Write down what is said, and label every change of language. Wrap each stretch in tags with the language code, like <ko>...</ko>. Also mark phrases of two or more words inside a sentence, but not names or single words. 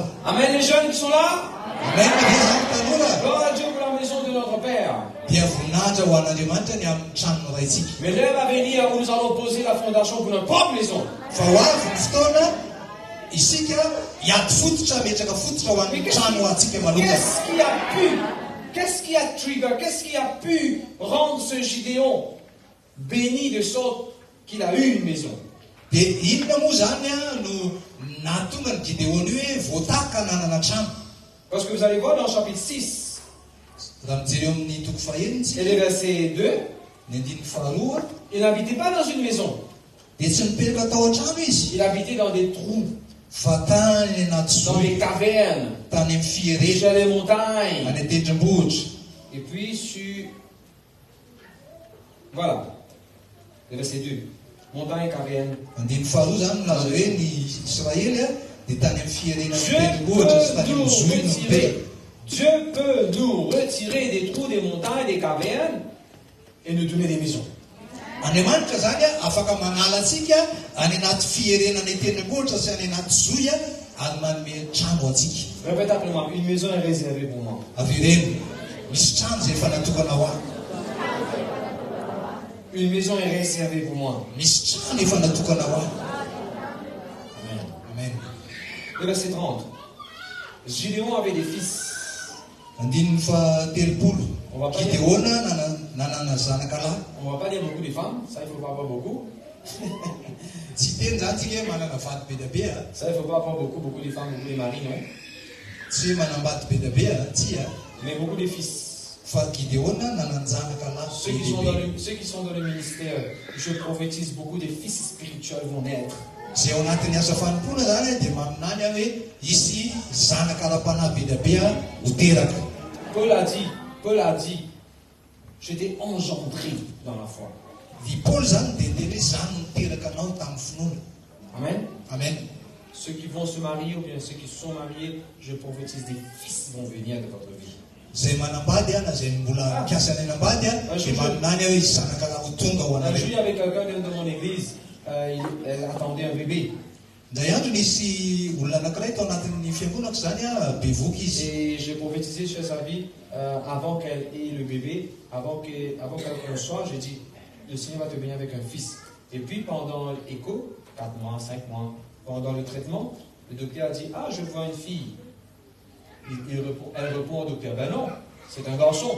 <fr>Amen, les jeunes qui sont là.</fr> <mg>Amen. Zany tanora.</mg> <fr>Gloire à Dieu pour la maison de notre Père.</fr> <mg>Dia voninahitra ho an'Andriamanitra ny amin'ny tranony raitsika.</mg> <fr>Mais l'heure va venir où nous allons poser la fondation pour notre propre maison.</fr> <mg>Fa ho avy ny fotoana isika hiady fototra, metraka fototra ho an'ny trano antsika manokana.</mg> <fr>Qu'est-ce qui a pu rendre ce Gideon béni de sorte qu'il a eu une maison?</fr> <mg>Dia inona moa zany no nahatonga ny Gideony hoe voataka nanana trano?</mg> <fr>Parce que vous allez voir dans le chapitre 6</fr> <mg>raha mijery eo amin'ny toko fahaeniny</mg> <fr>et le verset 2,</fr> <mg>ny andininy faharoa,</mg> <fr>il n'habitait pas dans une maison.</fr> <mg>dia tsy mipetraka tao an-trano izy,</mg> <fr>Il habitait dans des trous,</fr> <mg>fa tany anaty</mg> <fr>dans les</fr> <mg>zohy,</mg> <fr>cavernes,</fr> <mg>tany amin'ny fierena,</mg> <fr>sur les montagnes.</fr> <mg>any an-tendrombohitra.</mg> <fr>Et puis sur... Voilà. Le verset 2. Montagne, caverne.</fr> <mg>Andininy faharoa zany milaza hoe ny Israely dia tany amin'ny fierena ny tendrombohitra sy tany amin'ny zohy no mipetraka.</mg> <fr>Dieu peut nous retirer des trous, des montagnes, des cavernes et nous donner des maisons.</fr> <mg>Andriamanitra zany afaka manala antsika any anaty fierenana ny tendrombohitra sy any anaty zohy ary manome trano antsika.</mg> <fr>Répète après moi, une maison est réservée pour moi.</fr> <mg>Avy ireny misy trano zay efa natokana ho ahy.</mg> <fr>Une maison est réservée pour moi.</fr> <mg>Misy trano efa natokana ho ahy. Amen. Amen.</mg> <fr>Le verset 30. Gideon avait des fils.</fr> <mg>Andininy fahatelopolo.</mg> <fr>On va pas</fr> <mg>Gideona nanana zanaka lahy.</mg> <fr>On va pas dire beaucoup de femmes, ça il faut pas avoir beaucoup.</fr> <mg>Tsy teny zany tsika hoe manana vady be dia be.</mg> <fr>Ça il faut pas avoir beaucoup de femmes, beaucoup de maris, non.</fr> <mg>Tsy hoe manambady be dia be, tsy</mg> <fr>Mais beaucoup de fils.</fr> <mg>fa Gideona nanana zanaka</mg> <fr>Ceux qui</fr> <mg>lahy.</mg> <fr>sont dans le ministère, je prophétise beaucoup de fils spirituels vont naître.</fr> <mg>Zay ao anatin'ny asa fanompoana zany dia maminany aho hoe isy zanaka ara-panahy be dia be ho teraka.</mg> <fr>Paul a dit, je t'ai engendré dans la foi.</fr> <mg>Ny Paul zany dia teny hoe zany niteraka anao tamin'ny finoana. Amen. Amen.</mg> <fr>Ceux qui vont se marier ou bien ceux qui sont mariés, je prophétise des fils vont venir de votre vie.</fr> <mg>Zay manambady na zay mbola mikasa ny anambady dia maminany aho hoe izy zanaka lahy ho tonga ho</mg> <fr>On a</fr> <mg>anareo.</mg> <fr>joué avec quelqu'un de mon église, elle attendait un bébé.</fr> <mg>Ndray andro nisy olona anankiray tao anatin'ny fiangonako zany bevoky izy.</mg> <fr>Et j'ai prophétisé sur sa vie avant qu'elle ait le bébé, avant qu'elle conçoive, j'ai dit, le Seigneur va te bénir avec un fils. Et puis pendant l'écho, 4 mois, 5 mois, pendant le traitement, le docteur a dit, ah, je vois une fille. Elle répond au docteur, ben non, c'est un garçon.</fr>